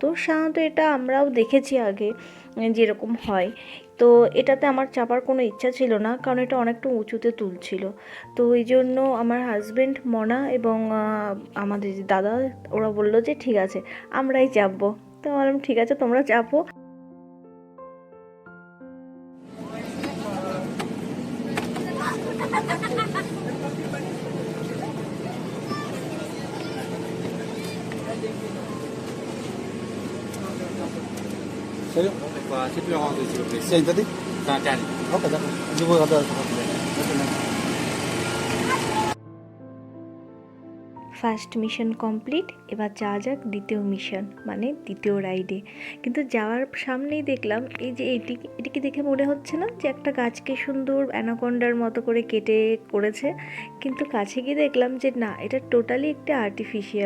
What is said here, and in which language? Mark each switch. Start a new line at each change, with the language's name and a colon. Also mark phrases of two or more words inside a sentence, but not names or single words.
Bangla: সাধারণত এটা আমরাও দেখেছি আগে যেরকম হয়। তো এটাতে আমার চাপার কোনো ইচ্ছা ছিল না, কারণ এটা অনেকটা উঁচুতে তুলছিল। তো এই জন্য আমার হাজব্যান্ড, মনা এবং আমাদের যে দাদা, ওরা বললো যে ঠিক আছে আমরাই চাপবো। তো বললাম ঠিক আছে তোমরা চাপো।
Italian: Serio? Sì, più avanti, sì, sì. Sentati. Tanti.
French: Ok, d'accord. Je vous regarde.
English: First mission complete,
Bangla: এবার যাওয়া যাক দ্বিতীয় মিশন, মানে দ্বিতীয় রাইডে। কিন্তু যাওয়ার সামনেই দেখলাম এই যে এটিকে দেখে মনে হচ্ছে না যে একটা গাছকে সুন্দর অ্যানাকোন্ডার মতো করে কেটে করেছে, কিন্তু কাছে গিয়ে দেখলাম যে না, এটা টোটালি একটা আর্টিফিশিয়াল।